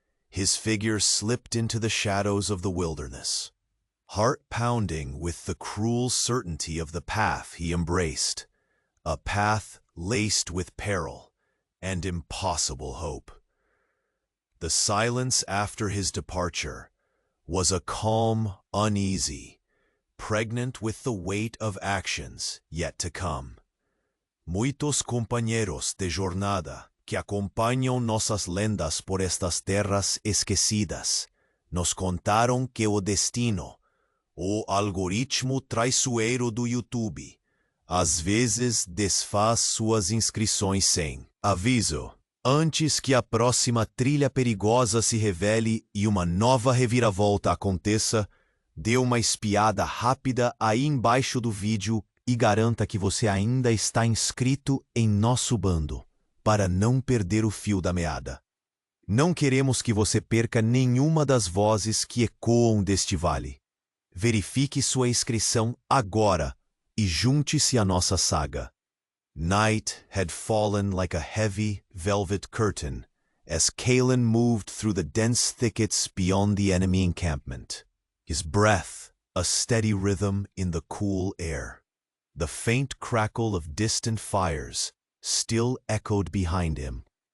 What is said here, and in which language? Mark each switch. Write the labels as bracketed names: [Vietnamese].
[English] His figure slipped into the shadows of the wilderness, heart pounding with the cruel certainty of the path he embraced, a path laced with peril and impossible hope. The silence after his departure was a calm, uneasy, pregnant with the weight of actions yet to come. [Portuguese] Muitos [Spanish] compañeros de jornada que acompañan [Portuguese] nossas lendas por estas terras esquecidas nos contaram que o destino, o algoritmo traiçoeiro do YouTube, às vezes desfaz suas inscrições sem aviso, antes que a próxima trilha perigosa se revele e uma nova reviravolta aconteça. Dê uma espiada rápida aí embaixo do vídeo e garanta que você ainda está inscrito em nosso bando, para não perder o fio da meada. Não queremos que você perca nenhuma das vozes que ecoam deste vale. Verifique sua inscrição agora e junte-se à nossa saga. [English] Night had fallen like a heavy velvet curtain as Kalen moved through the dense thickets beyond the enemy encampment. His breath a steady rhythm in the cool air. The faint crackle of distant fires still echoed behind him.